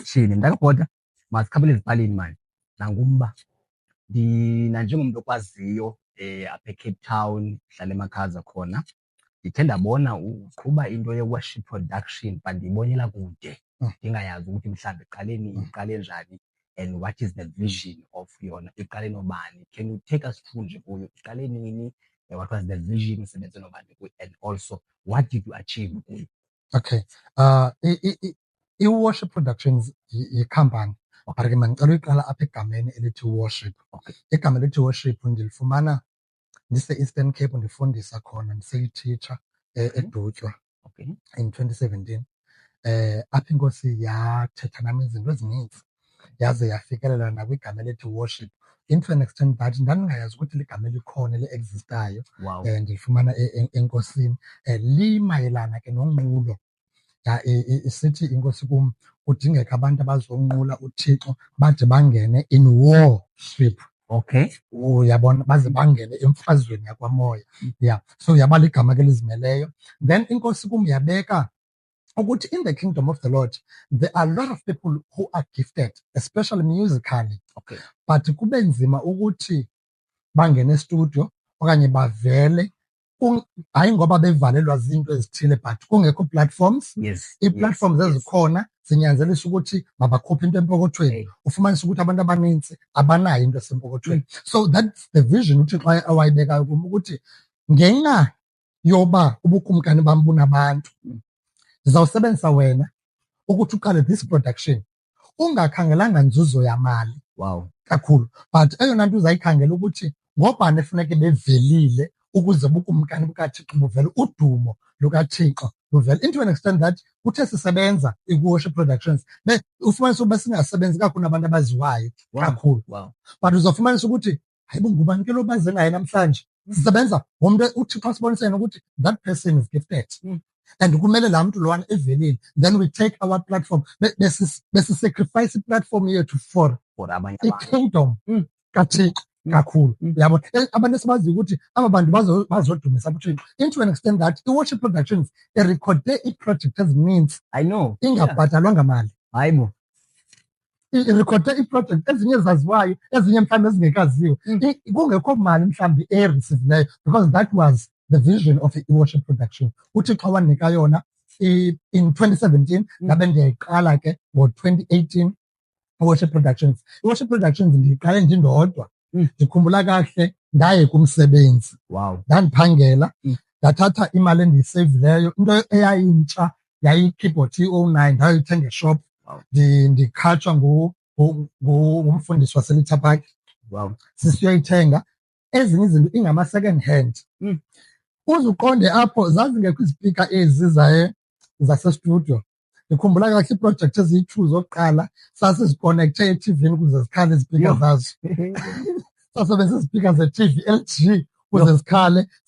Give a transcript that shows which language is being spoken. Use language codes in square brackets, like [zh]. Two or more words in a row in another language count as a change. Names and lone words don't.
[xh] Shini mntakabhota, masikhabele ezipalini mani. Nangumba. Njengomntu okwaziyo apha eCape Town, hlala emakhaza khona. Ndithe ndabona uqhuba into ye- [en] worship production, [xh] but ndiyibonela kude. Ndingayazi ukuthi mhlawumbi iqale njani [en] and what is the vision of [xh] yona, iqale nobani. [en] Can you take us through [xh] nje kuyo? Iqale nini? [en] What was the vision, [xh] isebenze nobani? [en] And also, what did you achieve kuyo? [xh] Okay. I-Worship Productions yikhampani. But ke mandicela uyiqala apha egameni elithi worship. Okay. Igama elithi worship ndilifumana ndise-Eastern Cape ndifundisa khona ndiseyi-teacher eDutywa. Okay. [en] In 2017. [xh] Apha inkosi yathetha nami izinto ezininzi yaze yafikelela nakwigama elithi worship. [en] Into an extent that [xh] ndandingayazi ukuthi ligama elikhona eli-existayo. Wow. Ndilifumana enkosini. Limayelana ke nonqulo. Isithi inkosi kum kudingeka abantu abazonqula uThixo bade bangene [en] in worship. [xh] Okay. Uyabona baze bangene emfazweni yakwamoya. Yeah. So yaba ligama ke lizimeleyo. [en] Then [xh] inkosi kum yabeka ukuthi [en] in the kingdom of the Lord there are a lot of people who are gifted, especially musically. [xh] Okay. But kube nzima ukuthi bangene estudio okanye bavele hayi ngoba bevalelwa zinto ezithile but kungekho platforms. Yes. I-platforms ezikhona zinyanzelisa ukuthi mabakhuphe into empokothweni. Ufumanisa ukuthi abantu abaninzi abanayo into esempokothweni. [en] So that's the vision [xh] uThixo awayibekayo kum ukuthi ngenxa yoba ubukumkani bam bunabantu ndizawusebenzisa wena ukuthi uqale [en] this production [xh] ungakhangelanga nzuzo yamali. Wow. Kakhulu, but eyona nto uzayikhangela ukuthi ngobani efuneke bevelile ukuze ubukumkani bukaThixo buvele, udumo lukaThixo luvele. [en] Into an extent that [xh] kuthe sisebenza i-Worship Productions ufumanisa ukuba singasebenzi kakhulu nabantu abaziwayo kakhulu. Wow. But uzofumanisa ukuthi hayibo ngubani ke lo baze naye namhlanje. Sisebenza ngomntu uThixo asibonise ukuthi [en] that person is gifted. [xh] And kumele laa mntu lowana evelile. [en] Then we take our platform. [xh] Besi-sacrifice i-platform yethu for abanye abantu. I-kingdom kaThixo kakhulu. Yabona abantu esibaziyo ukuthi aba bantu bazodumisa uThixo. [en] Into an extent that [xh] i-Worship Productions irekhode ii-project ezininzi. [en] I know. [xh] Ingabhatalwanga mali. Hayibo. Irekhode ii-project ezinye zaziwayo, ezinye mhlawumbi ezingekaziwa. Kungekho mali mhlawumbi eyirisivileyo [en] because that was the vision of [xh] i-Worship Production. uThixo wanika yona in 2017 ngabe ndiyayiqala ke ngo-2018 i-Worship Productions. I-Worship Productions ndiyiqale ndindodwa. Ndikhumbula kahle ndaye kumsebenzi. Wow. Ndandiphangela ndathatha imali endiyiseyivileyo into eyayintsha yayi-keyboard i-09 ndayoyithenga eshop. Wow. Ndikhatshwa ngumfundisi waseLithaphaki. Wow. Sisiyoyithenga ezinye izinto ingama-second hand. Uzuqonde apho zazingekho izipika ezi zasestudio. Ndikhumbula kahle iiprojekthi eziyi-2 zokuqala sasizikonekte eTV-ni ukuze zikhale izipika zazo. Sasebenzisa izipika ze-TV LG ukuze zikhale.